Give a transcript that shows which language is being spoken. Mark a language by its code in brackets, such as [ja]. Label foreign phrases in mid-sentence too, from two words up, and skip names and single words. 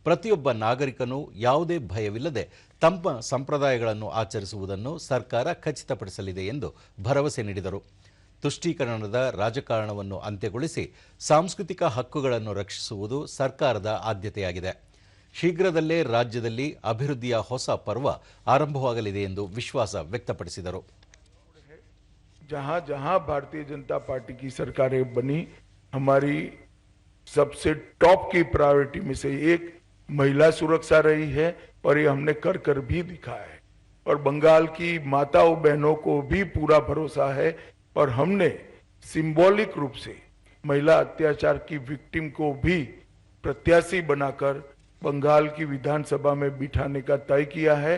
[kn] ಪ್ರತಿಯೊಬ್ಬ ನಾಗರಿಕನೂ ಯಾವುದೇ ಭಯವಿಲ್ಲದೆ ತಮ್ಮ ಸಂಪ್ರದಾಯಗಳನ್ನು ಆಚರಿಸುವುದನ್ನು ಸರ್ಕಾರ ಖಚಿತಪಡಿಸಲಿದೆ ಎಂದು ಭರವಸೆ ನೀಡಿದರು. ತುಷ್ಟೀಕರಣದ ರಾಜಕಾರಣವನ್ನು ಅಂತ್ಯಗೊಳಿಸಿ ಸಾಂಸ್ಕೃತಿಕ ಹಕ್ಕುಗಳನ್ನು ರಕ್ಷಿಸುವುದು ಸರ್ಕಾರದ ಆದ್ಯತೆಯಾಗಿದೆ. ಶೀಘ್ರದಲ್ಲೇ ರಾಜ್ಯದಲ್ಲಿ ಅಭಿವೃದ್ಧಿಯ ಹೊಸ ಪರ್ವ ಆರಂಭವಾಗಲಿದೆ ಎಂದು ವಿಶ್ವಾಸ ವ್ಯಕ್ತಪಡಿಸಿದರು. [hi] जहां जहां भारतीय जनता पार्टी की सरकारें बनी, हमारी सबसे टॉप की प्रायोरिटी में से एक महिला सुरक्षा रही है और ये हमने कर कर भी दिखाया है। और बंगाल की माताओं बहनों को भी पूरा भरोसा है और हमने सिंबॉलिक रूप से महिला अत्याचार की विक्टिम को भी प्रत्याशी बनाकर बंगाल की विधानसभा में बिठाने का तय किया है।